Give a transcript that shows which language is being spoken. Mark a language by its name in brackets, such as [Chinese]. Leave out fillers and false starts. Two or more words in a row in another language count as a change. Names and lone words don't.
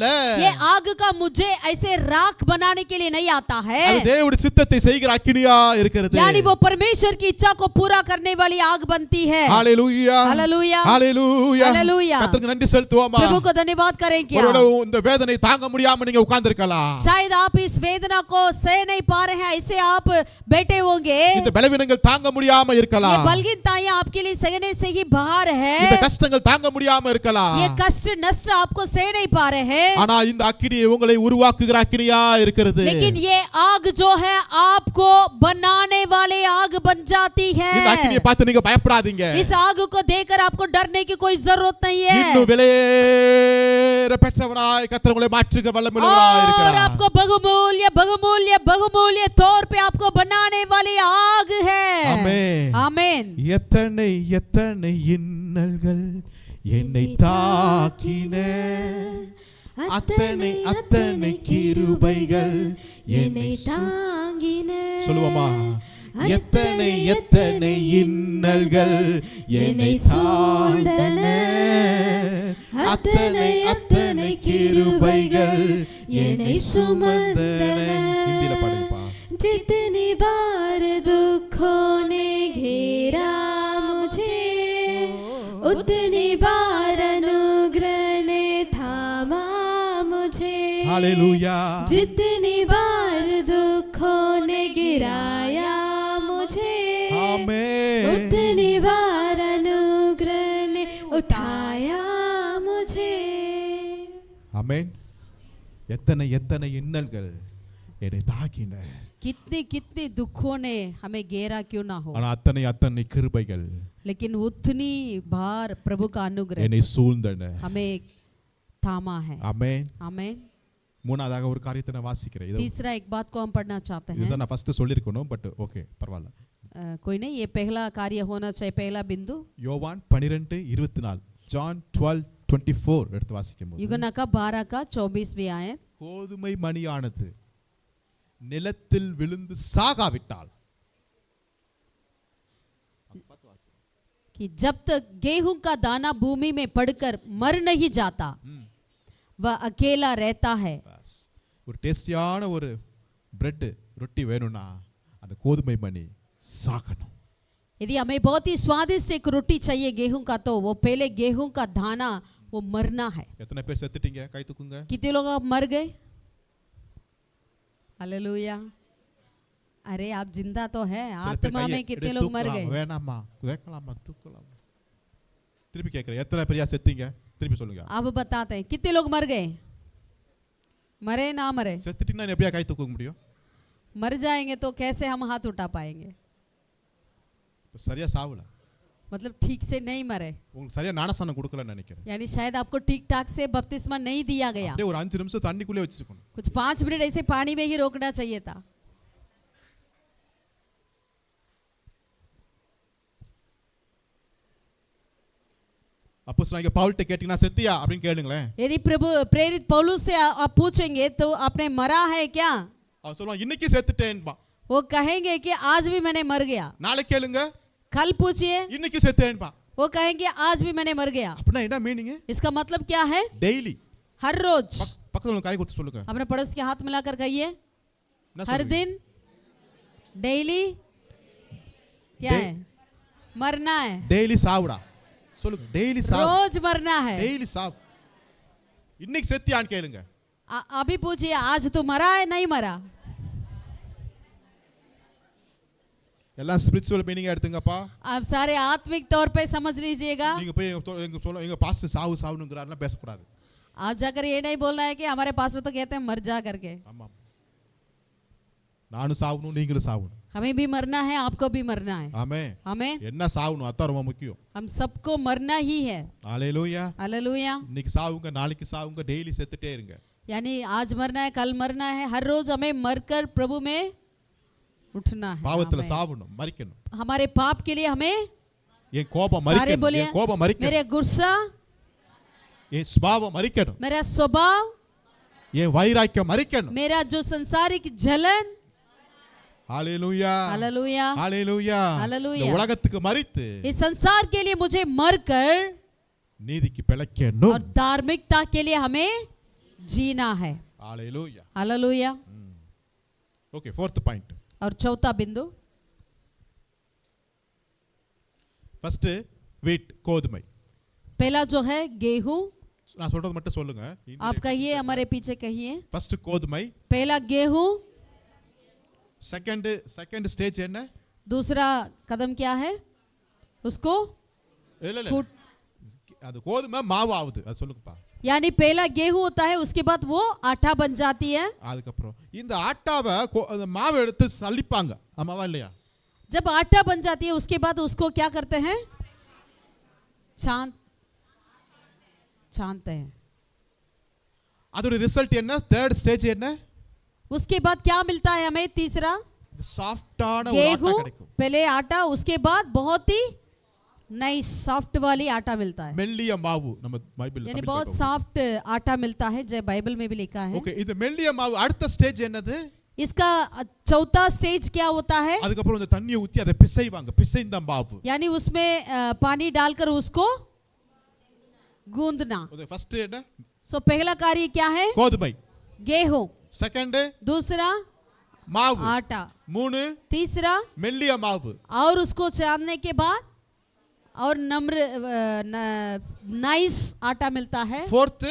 [Hindi] ये आग का मुझे ऐसे राख बनाने के लिए नहीं आता है, [Tamil] அது தேவனுடைய சித்தத்தை செய்கிற அக்கினியா இருக்கிறது। [Hindi] यानी वो परमेश्वर की इच्छा को पूरा करने वाली आग बनती है। [Tamil] ஹalleluya, [Hindi] हालेलुया, [Tamil] ஹalleluya, [Hindi] हालेलुया। [Tamil] கர்த்தருக்கு நன்றி செலுத்துவோமா? [Hindi] प्रभु को धन्यवाद करें। क्या [Tamil] ஒருவேளை இந்த வேதனை தாங்க முடியாம நீங்க உட்கார்ந்திருக்கலாம், [Hindi] शायद आप इस वेदना को सह नहीं पा रहे हैं, ऐसे आप बैठे होंगे। [Tamil] இந்த பலவீனங்கள் தாங்க முடியாம [Hindi] ये [Tamil] இருக்கலாம், [Hindi] बलहीनताएं आपके लिए सहने से ही बाहर है, [Tamil] இந்த கஷ்டங்கள் தாங்க முடியாம இருக்கலாம்। [Hindi] ये कष्ट नष्ट आपको सह नहीं पा रहे हैं, [Tamil] ஆனா இந்த அக்கினி உங்களை உருவாக்குகிற அக்கினியா இருக்கிறது। [Hindi] लेकिन ये आग जो है आपको बनाने वाले आग बन जाती है। [Tamil] இந்த அக்கினியை பார்த்து நீங்க பயப்படாதீங்க, [Hindi] इस आग को देखकर आपको डरने की कोई जरूरत नहीं है, [Tamil] இன்னும் விலையேற பெற்றவனாய் கர்த்தர் உங்களை மாற்றுகிற வல்லமையுள்ளவராய் [Hindi] और [Tamil] இருக்கிறார்। [Hindi] आपको बहुमूल्य बहुमूल्य बहुमूल्य तौर पे आपको बनाने वाली आग है। [Tamil] ஆமென், [Hindi] आमेन। [Tamil] எத்தனை எத்தனை இன்னல்கள் என்னை தாக்கின, அத்தனை அத்தனை கிருபைகள் என்னை தாங்கின, சொல்லுவோமா? எத்தனை எத்தனை இன்னல்கள் என்னை சூழ்ந்தன, அத்தனை அத்தனை கிருபைகள் என்னை சுமந்தன। ஹிந்தில பாடுங்கப்பா। [Hindi] जितनी बार दुखों ने घेरा मुझे, उतनी बार अनुग्रह ने थामा मुझे। हालेलुया जितनी बार दुखों ने गिराया मुझे, आमेन उतनी बार अनुग्रह ने उठाया मुझे। [Tamil] ஆமென் எத்தனை எத்தனை இன்னல்கள் என்னை தாக்கின [Hindi] कितने कितने दुखों ने हमें घेरा क्यों ना हो, [Tamil] ஆனா அத்தனை அத்தனை கிருபைகள் [Hindi] लेकिन उतनी बार प्रभु का अनुग्रह [Tamil] என்னை சூழ்ந்தன [Hindi] हमें थामा है। [Tamil] ஆமென் [Hindi] आमेन। [Tamil] மூணாவதாக ஒரு காரியத்தை நான் வாசிக்கிறேன் இது [Hindi] तीसरा एक बात को हम पढ़ना चाहते हैं। [Tamil] இதுதான் நான் ஃபர்ஸ்ட் சொல்லிருக்கணும் [English] but okay [Tamil] பரவாயில்லை [Hindi] कोई नहीं, ये पहला कार्य होना चाहिए, पहला बिंदु। [Tamil] யோவான் 12:24 ஜான் 12:24 எடுத்து வாசிக்கும்போது [Hindi] युगना का 12 का 24वीं आयत। [Tamil] கோதுமை மணியானது நிலத்தில் விழுந்து சாகாவிட்டால் [Hindi] कि जब तक गेहूं का दाना भूमि में पड़कर मर नहीं जाता वह अकेला रहता है। [Tamil] பஸ். ஒரு டேஸ்டியான ஒரு பிரெட் ரொட்டி வேணும்னா அந்த கோதுமை மணி சாகணும் [Hindi] यदि हमें बहुत ही स्वादिष्ट एक रोटी चाहिए गेहूं का, तो वो पहले गेहूं का दाना वो मरना है। [Tamil] எத்தனை பேர் செத்துட்டீங்க கை தூக்குங்க [Hindi] कितने लोग आप मर गए? हालेलुया। अरे आप जिंदा तो है, [Tamil] சில பேர் [Hindi] आत्मा [Tamil] கையை [Hindi] में कितने [Tamil] எடுத்து [Hindi] लोग मर [Tamil] தூக்கலாம். [Hindi] गए? [Tamil] வேணாமா கேட்கலாமா தூக்கலாமா திருப்பி கேட்கிறேன் எத்தனை பேர் செத்தீங்க திருப்பி சொல்லுங்க [Hindi] अब बताते हैं कितने लोग मर गए? मरे ना मरे? [Tamil] செத்துட்டீங்கன்னா எப்படியா கை தூக்க முடியும் [Hindi] मर जाएंगे तो कैसे हम हाथ उठा पाएंगे? [Tamil] இப்ப சரியா சாவல [Hindi] मतलब ठीक से नहीं मरे, [Tamil] உங்களுக்கு சரியா ஞானஸ்நானம் கொடுக்கலன்னு நினைக்கிறேன் [Hindi] यानी शायद आपको ठीक ठाक से बपतिस्मा नहीं दिया गया। [Tamil] அப்படியே ஒரு 5 நிமிஷம் தண்ணிக்குள்ளே வச்சிருக்கணும் [Hindi] कुछ 5 मिनट ऐसे पानी में ही रोकना चाहिए था। [Tamil] அப்போஸ்தலனாகிய பவுல்ட்ட கேட்டீங்கன்னா செத்தியா அப்படின்னு கேளுங்களேன் [Hindi] यदि प्रभु प्रेरित पौलुस से आप पूछेंगे तो आपने मरा है क्या, [Tamil] அவன் சொல்லுவான் இன்னைக்கு செத்துட்டேன்பா [Hindi] वो कहेंगे कि आज भी मैंने मर गया। [Tamil] நாளைக்கு கேளுங்க [Hindi] कल पूछिए, [Tamil] இன்னைக்கு செத்தேன்பா [Hindi] वो कहेंगे आज भी मैंने मर गया। [Tamil] அப்படின்னா என்ன மீனிங் [Hindi] इसका मतलब क्या है? [Tamil] டெய்லி [Hindi] हर रोज। [Tamil] பக்கத்துல உள்ள கை கொடுத்து சொல்லுங்க [Hindi] अपने पड़ोस के हाथ मिलाकर कहिए, [Tamil] என்ன [Hindi] हर [Tamil] சொல்லுவீங்க? [Hindi] दिन, डेली, क्या है? मरना है, [Tamil] டெய்லி சாவுடா சொல்லுங்க டெய்லி சாவு [Hindi] रोज मरना है। [Tamil] டெய்லி சாவு இன்னைக்கு செத்தியான்னு கேளுங்க [Hindi] अभी पूछिए आज तू मरा है नहीं मरा? [Tamil] எல்லாம் [English] spiritual meaning [Tamil] எடுத்துங்கப்பா [Hindi] आप सारे आत्मिक तौर पे समझ लीजिएगा। [Tamil] நீங்க போய் எங்க சொல்ல எங்க பாஸ்டர் சாவு சாவுனுங்கறாருன்னா பேசக்கூடாது [Hindi] आप जाकर ये नहीं बोलना है कि हमारे पास्टर तो कहते हैं मर जा करके। [Tamil] ஆமா நானும் சாவணும் நீங்களும் சாவணும் [Hindi] हमें भी मरना है, आपको भी मरना है। [Tamil] ஆமென் [Hindi] हमें, [Tamil] என்ன சாவணும் அதான் ரொம்ப முக்கியம் [Hindi] हम सबको मरना ही है। [Tamil] ஹalleluya [Hindi] हालेलुया। [Tamil] இன்னைக்கு சாவுங்க நாளைக்கு சாவுங்க டெய்லி செத்துட்டே இருங்க [Hindi] यानी आज मरना है, कल मरना है, हर रोज हमें मरकर प्रभु में उठना है। [Tamil] பாவத்துல [Hindi] आमेन। [Tamil] சாவணும் மரிக்கணும் [Hindi] हमारे पाप के लिए हमें, [Tamil] என் கோபம் [Hindi] सारे [Tamil] மரிக்கணும் [Hindi] बोलिए, [Tamil] என் கோபம் மரிக்கணும் [Hindi] मेरे गुस्सा, [Tamil] என் சுபாவம் மரிக்கணும் [Hindi] मेरा स्वभाव, [Tamil] என் வைராக்கியம் மரிக்கணும் [Hindi] मेरा जो संसारिक जलन। [Tamil] ஹalleluya [Hindi] हालेलुया। [Tamil] ஹalleluya ஹalleluya। இந்த உலகத்துக்கு மரித்து [Hindi] इस संसार के लिए मुझे मरकर [Tamil] நீதிக்கு பிழைக்கணும் [Hindi] और धार्मिकता के लिए हमें जीना है। [Tamil] ஹalleluya [Hindi] हालेलुया। [English] okay fourth point [Hindi] और चौथा बिंदु, [English] first wheat கோதுமை [Hindi] पहला जो है गेहूं। [Tamil] நான் சொல்றது மட்டும் சொல்லுங்க [Hindi] आप कहिए, हमारे पीछे कहिए। [Tamil] ஃபர்ஸ்ட் கோதுமை [Hindi] पहला गेहूं, [English] second stage [Tamil] என்ன [Hindi] दूसरा कदम क्या है? उसको [Tamil] இல்ல இல்ல [Hindi] कूट, [Tamil] அது கோதுமை மாவு ஆகுது அது சொல்லுங்கப்பா [Hindi] यानी पहला गेहूं होता है, उसके बाद वो आटा बन जाती है। [Tamil] அதுக்கப்புறம் இந்த ஆட்டாவை அந்த மாவை எடுத்து சலிப்பாங்க ஆமாவா இல்லையா [Hindi] जब आटा बन जाती है उसके बाद उसको क्या करते हैं? छानते हैं। [Tamil] அதோட ரிசல்ட் என்ன [English] third stage [Tamil] என்ன [Hindi] उसके बाद क्या मिलता है हमें? तीसरा [Tamil] சாஃப்ட்டான ஒரு ஆட்டா [Hindi] गेहूं, [Tamil] கிடைக்கும் [Hindi] पहले आटा, उसके बाद बहुत ही नई सॉफ्ट वाली आटा मिलता है, [Tamil] மெல்லிய மாவு நம்ம பைபிள்ல [Hindi] यानी बहुत सॉफ्ट आटा मिलता है, जय बाइबल में भी लिखा है। [Tamil] ஓகே இது மெல்லிய மாவு அடுத்த ஸ்டேஜ் என்னது [Hindi] इसका चौथा स्टेज क्या होता है? [Tamil] அதுக்கப்புறம் இந்த தண்ணியை ஊத்தி அதை பிசைவாங்க பிசைந்த மாவு [Hindi] यानी उसमें पानी डालकर उसको गूंदना। [Tamil] ஃபர்ஸ்ட் என்ன [Hindi] सो पहला कार्य क्या है? [Tamil] கோதுமை [Hindi] गेहूं, [Tamil] செகண்ட் [Hindi] दूसरा [Tamil] மாவு [Hindi] आटा, [Tamil] மூணு [Hindi] तीसरा [Tamil] மெல்லிய மாவு [Hindi] और उसको छानने के बाद और नम्र नाइस आटा मिलता है। फोर्थ